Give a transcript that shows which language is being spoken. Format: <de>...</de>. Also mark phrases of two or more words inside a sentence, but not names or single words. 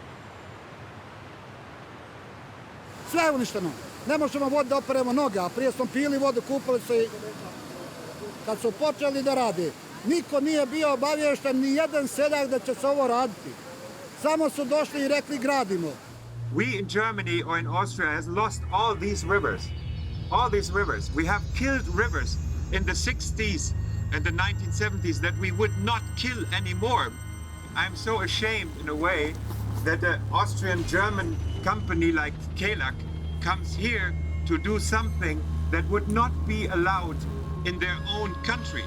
<bs>Sve je uništeno. Ne možemo vodu da operemo noge, a prije smo pili vodu, kupali se i... Kad su počeli da radi, niko nije bio obaviješten, ni jedan seljak da će se ovo raditi. Samo su došli i rekli gradimo.</bs> <en>We in Germany or in Austria has lost all these rivers. All these rivers. We have killed rivers in the 60s and the 1970s that we would not kill anymore. I'm so ashamed in a way that an Austrian-German company like Kelak comes here to do something that would not be allowed in their own country.</en>